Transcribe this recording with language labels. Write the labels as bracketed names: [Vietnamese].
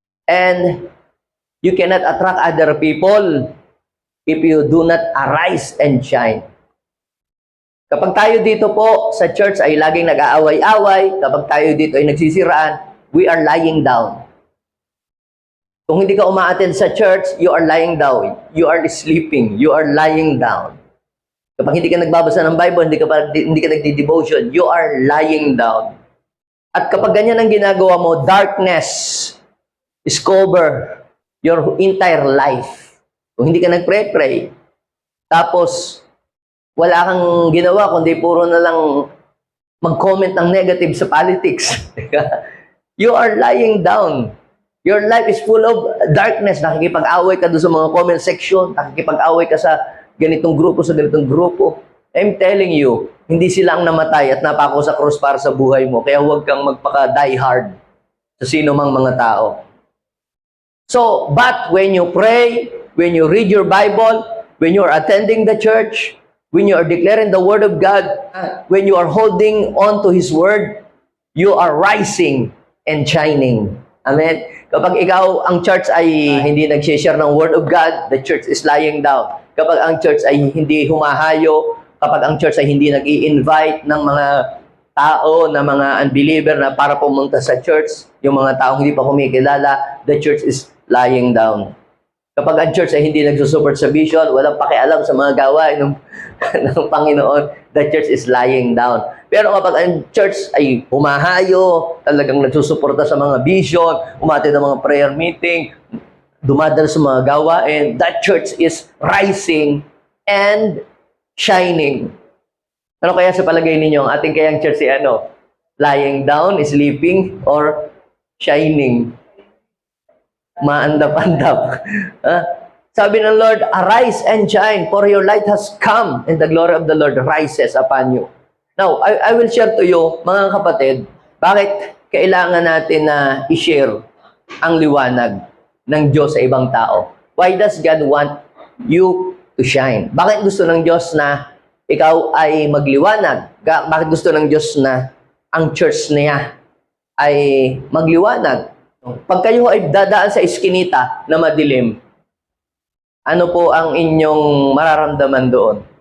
[English] And you cannot attract other people if you do not arise and shine. [Filipino] Kapag tayo dito po sa church ay laging nag-aaway-away, kapag tayo dito ay nagsisiraan, [English] we are lying down. [Filipino] Kung hindi ka umaattend sa church, [English] you are lying down. You are sleeping. You are lying down. [Filipino] Kapag hindi ka nagbabasa ng Bible, hindi ka nagdi-devotion, [English] you are lying down. [Filipino] At kapag ganyan ang ginagawa mo, [English] darkness is cover your entire life. [Filipino] Kung hindi ka nagpray-pray, tapos wala kang ginawa, kundi puro na lang mag-comment ng negative sa politics. [English] You are lying down. Your life is full of darkness. [Filipino] Nakikipag-away ka doon sa mga comment section. Nakikipag-away ka sa ganitong grupo, sa ganitong grupo. [English] I'm telling you, [Filipino] hindi sila ang namatay at napako sa cross para sa buhay mo. Kaya huwag kang magpaka-die hard sa sino mang mga tao. [English] So, but when you pray, when you read your Bible, when you are attending the church, when you are declaring the Word of God, when you are holding on to His Word, you are rising and shining. Amen? [Filipino] Kapag ikaw, ang church ay hindi nag-share ng Word of God, [English] the church is lying down. [Filipino] Kapag ang church ay hindi humahayo, kapag ang church ay hindi nag-i-invite ng mga tao, na mga unbeliever na para pumunta sa church, yung mga taong hindi pa kumikilala, [English] the church is lying down. [Filipino] Kapag ang church ay hindi nagsusupport sa vision, walang pakialam sa mga gawain ng Panginoon, [English] the church is lying down. [Filipino] Pero kapag ang church ay humahayo, talagang nagsusuporta sa mga vision, umatid ng mga prayer meeting, dumadal sa mga gawain, [English] that church is rising and shining. [Filipino] Ano kaya sa palagay ninyo, ang ating kayang church ay ano? [English] Lying down, sleeping, or shining? [Filipino] Maandap-andap. Sabi ng Lord, [English] arise and shine, for your light has come, and the glory of the Lord rises upon you. Now, I will share to you, [Filipino] mga kapatid, bakit kailangan natin na i-share ang liwanag ng Diyos sa ibang tao. [English] Why does God want you to shine? [Filipino] Bakit gusto ng Diyos na ikaw ay magliwanag? Bakit gusto ng Diyos na ang church niya ay magliwanag? Pag kayo ay dadaan sa iskinita na madilim, ano po ang inyong mararamdaman doon?